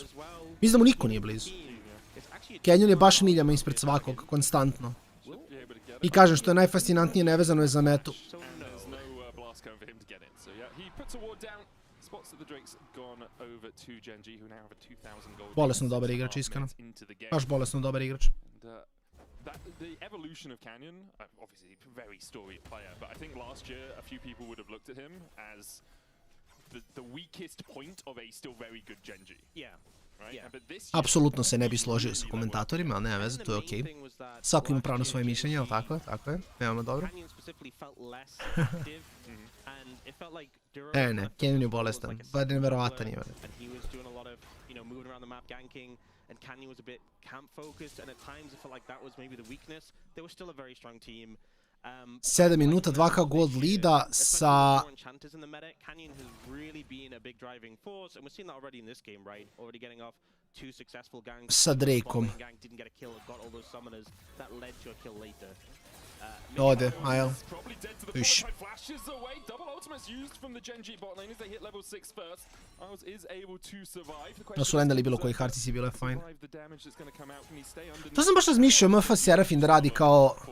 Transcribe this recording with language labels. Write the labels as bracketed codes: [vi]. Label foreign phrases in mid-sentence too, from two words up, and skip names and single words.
[sr] Mislim da mu niko nije blizu. Canyon je baš miljama ispred svakog, konstantno. I kažem što je najfascinantnije, nevezano je za metu. Bolesno dobar igrač, iskreno. Baš bolesno dobar igrač. [en] The evolution of Canyon, obviously very storied player, but I think last year a few people would have looked at him as the weakest point of a still very good Gen.G. Yeah. [sr] Apsolutno se ne bi složio sa komentatorima, ali nema veze, to je okej. Svako ima pravo na svoje mišljenje, ali tako je, veoma dobro. Ne, Canyon je bolestan, pa je neverovatan je. [en] And Canyon was a bit camp focused, and at times it felt like that was maybe the weakness. They were still a very strong team. [sr] 7 minuta, 2k gold leada sa... [en] Canyon has really been a big driving force, and we've seen that already in this game, right? Already getting off 2 successful gangs. [sr] Sa Drakeom. [en] Didn't get a kill, got all those summoners that led to a kill later. [sr] Ode, ajel. Iš. Da su landali bilo koji harcici, bilo je fajn. To sam baš razmišljao MF Serafin da radi kao...